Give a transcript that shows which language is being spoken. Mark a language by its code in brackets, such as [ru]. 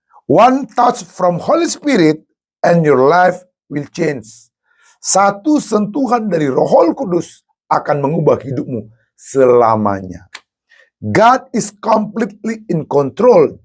[en] One touch from Holy Spirit and your life will change. [id] Satu sentuhan dari Roh Kudus akan mengubah hidupmu selamanya. [en] God is completely in control.